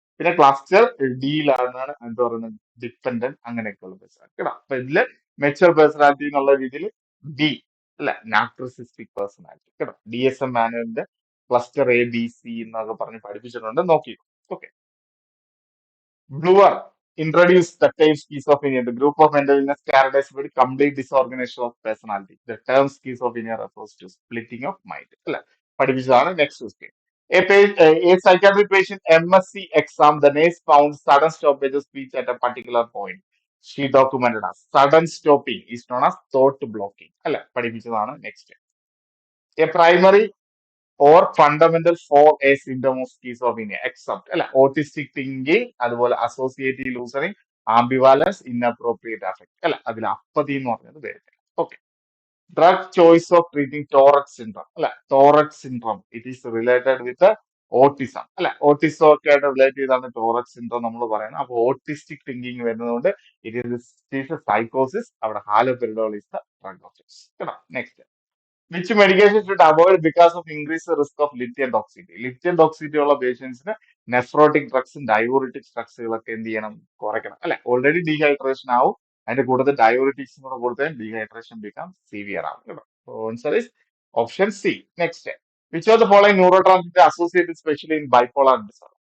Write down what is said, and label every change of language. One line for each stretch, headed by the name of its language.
Malayalam: പിന്നെ ക്ലസ്റ്റർ ഡിയിലാണ് എന്താ പറയുന്നത്, ഡിപ്പെൻഡന്റ് അങ്ങനെയൊക്കെയുള്ള പേഴ്സണാലിറ്റി കേട്ടോ. അപ്പൊ ഇതില് മെച്ചർ പേഴ്സണാലിറ്റി എന്നുള്ള രീതിയിൽ ഡി അല്ലെ, നാർസിസിസ്റ്റിക് പേഴ്സണാലിറ്റി കേട്ടോ. DSM മാനുവലിന്റെ cluster A B C എന്നൊക്കെ പറഞ്ഞ് പഠിപ്പിച്ചിട്ടുണ്ട്, നോക്കി.
English: Okay. Bloor introduced the term schizophrenia, the group of mental illness characterized by complete disorganization of personality. The term schizophrenia refers to splitting of mind. അല്ലെ,
Malayalam: പഠിപ്പിച്ചതാണ്.
English: Next question. A psychiatric patient MSc exam, the nurse found sudden stoppage of speech at a particular point. She documented as sudden stopping is known as thought blocking.
Malayalam: അല്ലെ, പഠിപ്പിച്ചതാണ്. Next.
English: A primary or fundamental for a symptom of schizophrenia except അല്ലെ, autistic thinking, അതുപോലെ associative loosening, ambivalence, inappropriate affect അല്ലെ.
Malayalam: അതിൽ apathy എന്ന് പറഞ്ഞത് വരുന്നില്ല.
English: Okay. Drug choice of treating Tourette syndrome അല്ലെ. Tourette syndrome it is related with autism അല്ലെ.
Malayalam: ഓട്ടിസം ഒക്കെ ആയിട്ട് റിലേറ്റ് ചെയ്താണ് ടോററ്റ് സിൻഡ്രോം നമ്മൾ പറയുന്നത്. അപ്പൊ ഓട്ടിസ്റ്റിക് തിങ്കിങ് വരുന്നതുകൊണ്ട്
English: It is സൈക്കോസിസ്.
Malayalam: അവിടെ
English: haloperidol is the drug of choice
Malayalam: കേട്ടോ. Next.
English: Which medication should avoid because of increased risk of lithium toxicity?
Malayalam: Lithium toxicity ഉള്ള പേഷ്യൻസിന് നെഫ്രോട്ടിക് ഡ്രഗ്സും ഡയോറിറ്റിക് ഡ്രഗ്സുകളൊക്കെ എന്ത് ചെയ്യണം, കുറയ്ക്കണം അല്ലെ. ഓൾറെഡി ഡീഹൈഡ്രേഷൻ ആവും, അതിന്റെ കൂടുതൽ ഡയോറിറ്റിക്സും കൂടെ കൊടുത്താൽ ഡീഹൈഡ്രേഷൻ ബിക്കം സിവിയർ ആവും കേട്ടോ.
English: Answer is option C. Next, which of the following neurotransmitter associated specially in bipolar disorder?